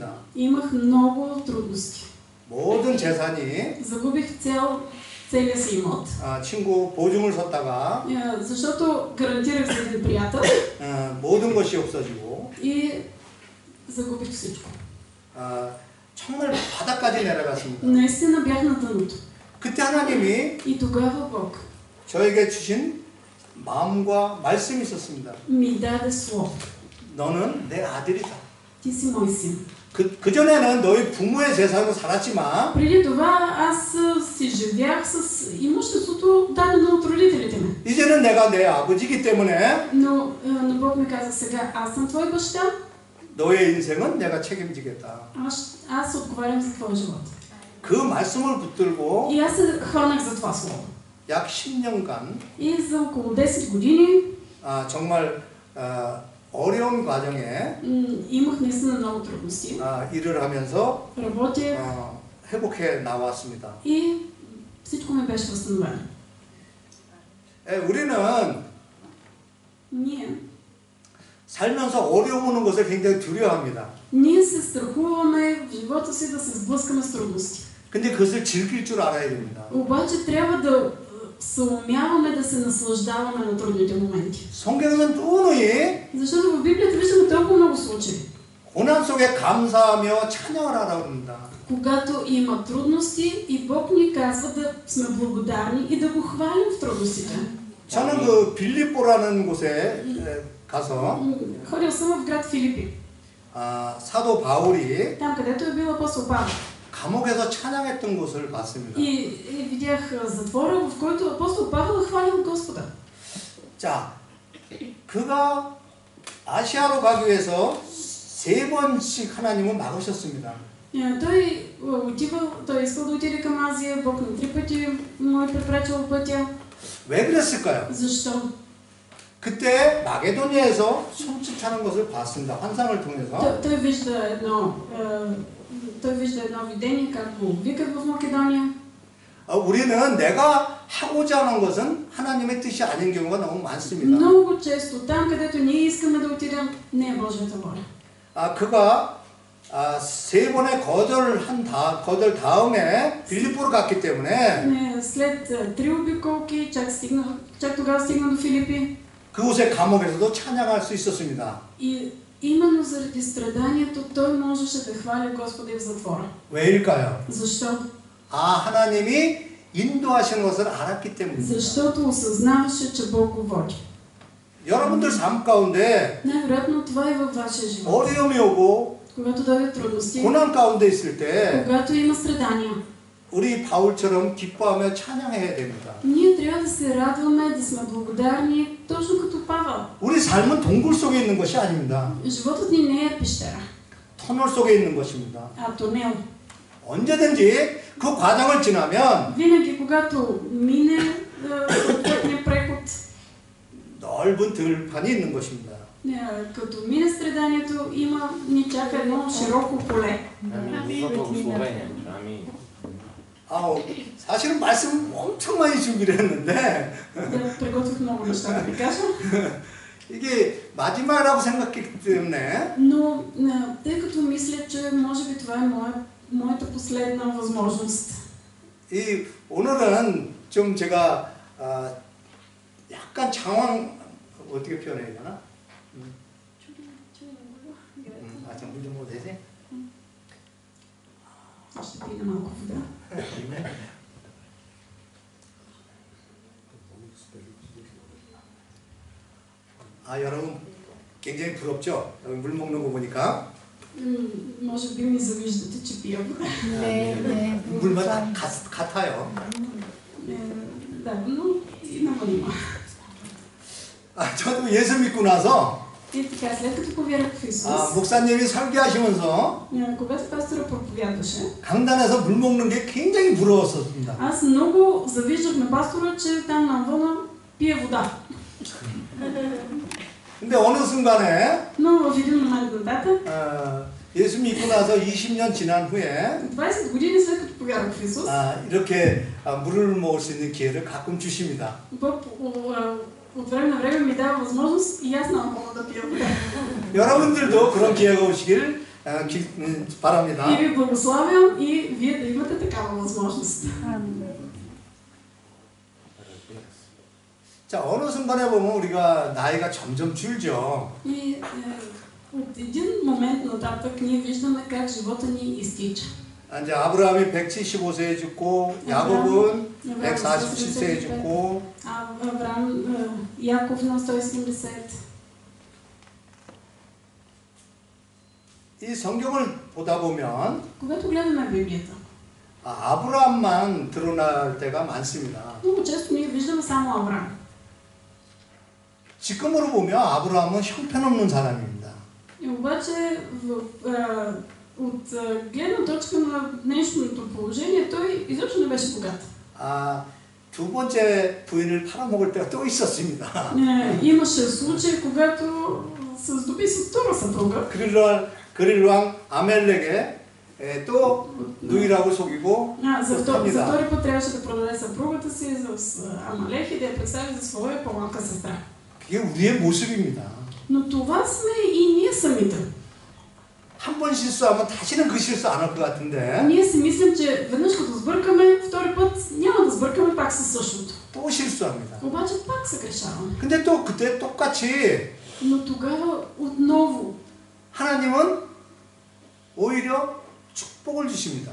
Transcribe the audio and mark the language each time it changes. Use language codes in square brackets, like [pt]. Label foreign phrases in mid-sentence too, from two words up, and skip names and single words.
[bg] Имах много трудности. [ko] 모든 재산이 [bg] Загубих целия си имот. [ko] 친구 보증을 섰다가 [bg] Защото гарантирах за един приятел [ko] 모든 것이 없어지고 [bg] и загубих всичко. [ko] 정말 바닥까지 내려갔습니다. [bg] Наистина бях на дъното. [ko] 그때 하나님이 [bg] И тогава Бог [ko] 저에게 주신 마음과 말씀이 있었습니다. [bg] ми даде слово. [ko] 너는 내 아들이다. [bg] Ти си мой син. [ko] 그전에는 너희 부모의 재산으로 살았지만 [bg] Преди това аз си живях с имуществото дадено от родителите ми. [ko] 이제는 내가 내 아버지이기 때문에 [bg] Но Бог ми каза, сега аз съм твой баща, [ko] 너의 인생은 내가 책임지겠다. [bg] аз отговарям за твоя живот. [ko] 그 말씀을 붙들고 [bg] И аз се хванах за това слово. [ko] 약 10년간 [bg] И за около 10 години [ko] 정말 어려운 과정에 [bg] имах наистина много трудности. [ko] 일을 하면서 [bg] Работех [ko] 회복해 나왔습니다. [bg] и всичко ми беше възстановено. [ko] 우리는 [bg] Ние [ko] 살면서 어려운 것을 굉장히 두려워합니다. [bg] Ние се страхуваме в живота си да се сблъскаме с трудности. [ko] 근데 그것을 즐길 줄 알아야 됩니다. [bg] Обаче трябва да съумяваме да се наслаждаваме на трудните моменти. [ko] 성경에는 누누이 [bg] Защото в Библията виждаме толкова много случаи. [ko] 고난 속에 감사하며 찬양을 하라고 합니다. [bg] Когато има трудности и Бог ни казва да сме благодарни и да го хвалим в трудностите. [ko] 저는 그 빌립보라는 곳에 가서 [bg] Ходил съм в град Филипи. [ko] 사도 바울이 [bg] Там, където е бил апостол Павел. [ko] 감옥에서 찬양했던 곳을 봤습니다. [bg] И видях затвора, в който апостол Павел хвалил Господа. [ko] 자, 그가 아시아로 가기 위해서 3번씩 하나님은 막으셨습니다. [bg] Той искал да отиде към Азия, Бог на 3 пъти му е препречил пътя. [ko] 왜 그랬을까요? [bg] защо? [ko] 그때 마게도니아에서 손짓하는 것을 봤습니다. 환상을 통해서. [bg] Той вижда едно видение, как го викат в Македония. [ko] 우리는 내가 하고자 하는 것은 하나님의 뜻이 아닌 경우가 너무 많습니다. [bg] Много често там, където ние искаме да отидем, не е Божията воля. [ko] 그가 3번의 거절 다음에 빌립보로 갔기 때문에 [bg] След 3 обиколки, чак тогава стигна до Филипи. [ko] 그곳의 감옥에서도 찬양할 수 있었습니다. [bg] И именно заради страданието той можеше да хваля Господа в затвора. [ko] 왜일까요? [bg] Защо? [ko] 하나님이 인도하시는 것을 알았기 때문입니다. [bg] Защото осъзнаваше, че Бог го води. [ko] 여러분들 삶 가운데 [bg] Най-вероятно това е във вашия живот. [ko] 어려움이 오고 [bg] Когато дойдат трудности, [ko] 고난 가운데 있을 때 [bg] когато има страдания, [ko] 우리 바울처럼 기뻐하며 찬양해야 됩니다. [bg] ние трябва да се радваме, да сме благодарни, точно като Павел. [ko] 우리 삶은 동굴 속에 있는 것이 아닙니다. [bg] Животът ни не е пещера, [ko] 터널 속에 있는 것입니다. [bg] а тунел. [ko] 언제든지 그 과정을 지나면 [bg] Винаги, когато мине съответния преход, [ko] 넓은 들판이 있는 것입니다. [bg] Като мине страданието, ни чака едно широко поле. Амин. За благословение. Амин. [ko] 사실은 말씀 엄청 많이 준비를 했는데 [bg] Да, приготвих много неща да ви кажа. [ko] 이게 마지막이라고 생각했기 때문에 [bg] Но тъй като мисля, че може би това е моята последна възможност. [ko] 이 오늘은 좀 제가 약간 장황 어떻게 표현해야 되나? 물 좀 먹어도 되지? [bg] Ще пина малко вода. [ko] 여러분 굉장히 부럽죠? 여기 물 먹는 거 보니까 [bg] Може би ми завиждате, че пия вода. Не. [ko] 물만 같아요. [bg] Да, но и на вълна. [ko] 저도 예수 믿고 나서 [bg] И така, след като повярвах в Исус, [ko] 목사님이 설교하시면서 [bg] когато пастора проповядваше, [ko] 강단에서 물 먹는 게 굉장히 부러웠었습니다. [bg] аз много завиждах на пастора, че там навън пие вода. [ko] 근데 어느 순간에 [bg] Но в един момент нататък, [ko] 예수 믿고 나서 20년 지난 후에 [bg] 20 години след като повярвах в Исус, [ko] 이렇게 물을 먹을 수 있는 기회를 가끔 주십니다. [bg] Бог от време на време ми дава възможност и аз много мога да пия вода. [ko] 여러분들도 그런 기회가 오시길 바랍니다. [bg] И ви благославям и вие да имате такава възможност. [ko] 자, 어느 순간에 보면 우리가 나이가 점점 줄죠. [bg] И от един момент нататък ние виждаме как живота ни изтича. [ko] 이제 아브라함이 175세에 죽고 야곱은 147세에 죽고 [bg] Авраам, Яков на 170. [ko] 이 성경을 보다 보면 [bg] Когато гледаме Библията, [ko] 아브라함만 드러날 때가 많습니다. [bg] много често ние виждаме само Авраам. [ko] 지금으로 보면 아브라함은 형편없는 사람입니다. [bg] И обаче от гледна точка на днешното положение, той изобщо не беше богат. [ko] 두 번째 부인을 팔아먹을 때가 또 있었습니다. [bg] Имаше случай, когато се здоби с втора съпруга. [ko] 그릴 왕 아멜렉에 또 누이라고 속이고 [bg] За втори път трябваше да продаде съпругата си с Амалех и да я представи за своя по-малка сестра. [ko] 그게 우리의 모습입니다. [bg] Но това сме и ние самите. [ko] 한 번 실수하면 다시는 그 실수 안 할 것 같은데 [bg] Ние си мислим, че веднъж като сбъркаме, втори път няма да сбъркаме пак със същото. [ko] 또 실수합니다. [bg] Обаче пак се грешаваме. [ko] 근데 또 그때 똑같이 [bg] Но тогава отново [ko] 하나님은 오히려 축복을 주십니다.